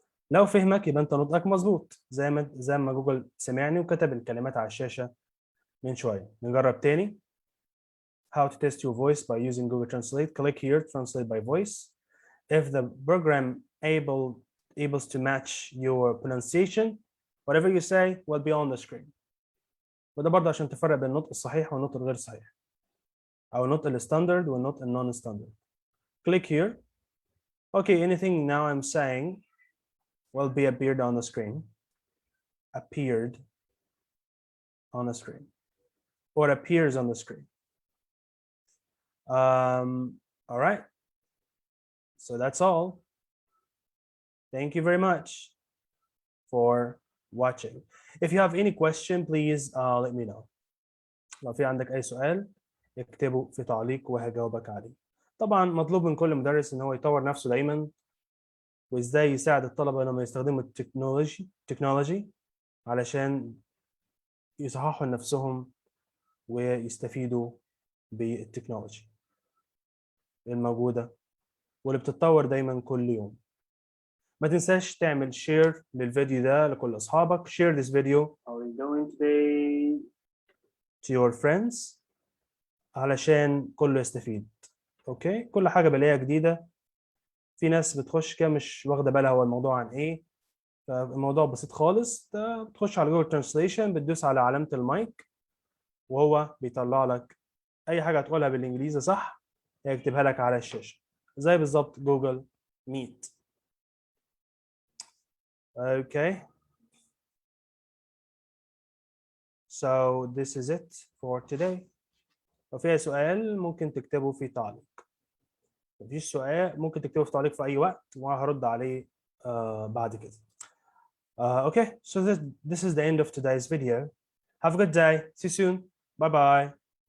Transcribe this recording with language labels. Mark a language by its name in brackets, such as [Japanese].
[Arabic] لو فهمك يبقى أنت نطقك مظبوط زي ما جوجل سمعني وكتب الكلمات على الشاشة من شوية. نجرب تاني. [English] How to test your voice by using Google Translate. Click here, translate by voice. If the program able to match your pronunciation, whatever you say will be on the screen. [Arabic] وده برضه عشان تفرق بين النطق الصحيح والنطق الغير صحيح، أو النطق الستاندرد والنطق النون ستاندرد. [English] Click here. Okay, anything now I'm saying will be appeared on the screen. Appeared on the screen, or appears on the screen. All right. So that's all. Thank you very much for watching. If you have any question, please let me know. [Arabic] لو في عندك أي سؤال اكتبه في تعليق وهجاوبك عليه. طبعا مطلوب من كل مدرس إن هو يطور نفسه دايما، وإزاي يساعد الطلبة لما يستخدموا التكنولوجي علشان يصححوا نفسهم ويستفيدوا بالتكنولوجي الموجودة واللي بتتطور دايما كل يوم. ما تنساش تعمل شير للفيديو ده لكل أصحابك. [English] Share this video how are you doing today to your friends [Arabic] علشان كله يستفيد. اوكي، كل حاجة بلاقيها جديدة، في ناس بتخش كده مش واخدة بالها هو الموضوع عن ايه. فالموضوع بسيط خالص، بتخش على جوجل ترانسليشن، بتدوس على علامة المايك وهو بيطلع لك اي حاجة تقولها بالانجليزي صح يكتبها لك على الشاشة زي بالظبط جوجل ميت. [English] Okay, so this is it for today. [Arabic] لو فيها سؤال ممكن تكتبه في تعليق. مفيش سؤال ممكن تكتبه في تعليق في أي وقت وهرد عليه بعد كده. [English] Okay, so this is the end of today's video. Have a good day. See you soon. Bye bye.